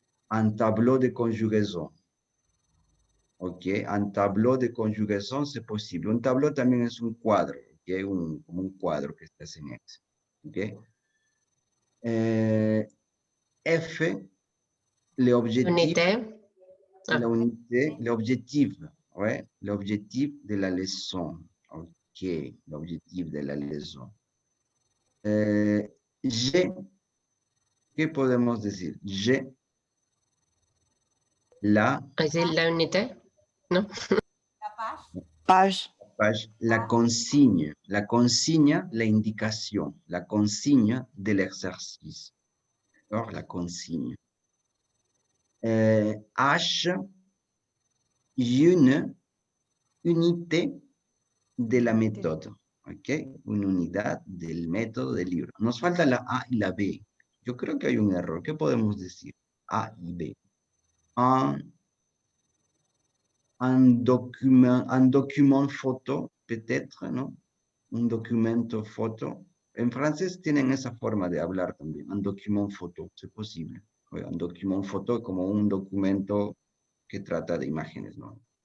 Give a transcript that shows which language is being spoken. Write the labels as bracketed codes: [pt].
[fr] Un tableau de conjugaison. [es] Ok, un tableau de conjugación es posible. Un tableau también es un cuadro, ¿okay? Como un cuadro que está en Excel. Okay? F, [fr] Unité. l'objectif, ouais, l'objectif de la leçon. Ok, l'objectif de la leçon. [es] G, ¿qué podemos decir? G, la ¿Es la unité? ¿No? [fr] Page. [es] la consigne, la indicación, la consigne del ejercicio. [fr] Alors, la consigne. H, une unité de la méthode. ¿ok? [es] Una unidad del método del libro. Nos falta la A y la B. Yo creo que hay un error. ¿Qué podemos decir? A y B. [fr] Un document photo, peut-être, ¿no? [es] Un documento foto. En francés tienen esa forma de hablar también. Un document photo, es posible. Un document photo es como un documento que trata de imágenes, ¿no?